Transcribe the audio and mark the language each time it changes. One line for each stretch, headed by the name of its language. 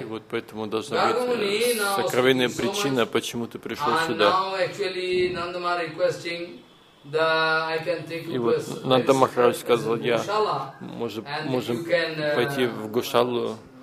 Russian: И вот поэтому должна быть сокровенная причина, почему ты пришел сюда.
English: And now, actually, Nandama requesting I can take
Russian: и вот Нандамахарадж сказал, я можем пойти в Гошалу.